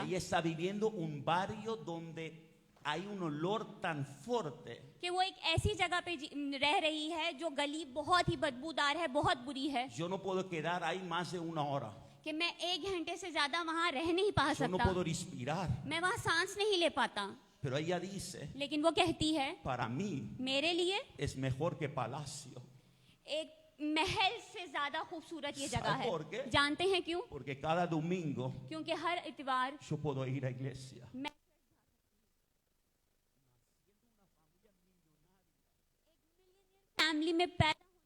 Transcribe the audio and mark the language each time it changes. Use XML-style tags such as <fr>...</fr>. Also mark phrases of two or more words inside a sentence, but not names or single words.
<es>Ella está viviendo un barrio donde hay un olor tan fuerte</es> <ur>کہ وہ ایک ایسی جگہ پہ رہ رہی ہے جو گلی بہت ہی بدبودار ہے، بہت بری ہے,</ur> <es>yo no puedo quedar ahí más de una hora.</es> <ur>کہ میں 1 گھنٹے سے زیادہ وہاں رہ نہیں پا</ur> <es>Yo no सकता, puedo respirar.</es> <ur>میں وہاں سانس نہیں لے پاتا.</ur> <es>Pero ella dice,</es> <ur>لیکن وہ کہتی ہے</ur> <es>para mí</es> <ur>میرے لیے</ur> <es>es mejor que palacio.</es> <ur>ایک محل سے زیادہ خوبصورت یہ جگہ</ur> <es>¿Sabe por है। qué?</es> <ur>جانتے ہیں کیوں?</ur> <es>Porque cada domingo</es> <ur>کیونکہ ہر اتوار</ur> <es>yo puedo ir a iglesia.</es> <ur>میں فیملی میں پیدا</ur>